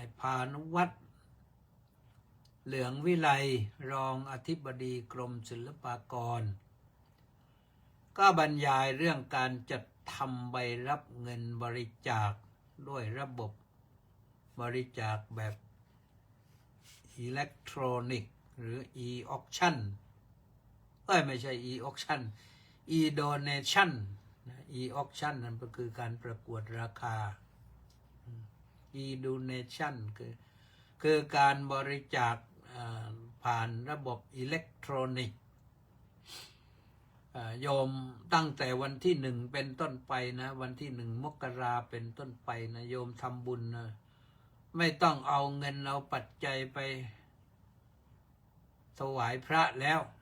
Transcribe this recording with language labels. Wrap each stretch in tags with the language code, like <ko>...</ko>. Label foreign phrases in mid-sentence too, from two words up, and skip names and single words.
<th>พานุวัฒน์เหลืองวิไลรองอธิบดีกรมศิลปากรก็บรรยายเรื่องการจัดทำใบรับเงินบริจาคด้วยระบบบริจาคแบบอิเล็กทรอนิกส์หรือ e-auction ไม่ใช่</th> <en>e-auction e-donation e-auction</en> <th>นั่นก็คือการประกวดราคา e-donation คือการบริจาคผ่านระบบอิเล็กทรอนิกส์โยมตั้งแต่วันที่1เป็นต้นไปนะวันที่1 มกราเป็นต้นไปนะโยมทำบุญนะไม่ต้องเอาเงินเอาปัจจัยไปถวายพระแล้ว</th>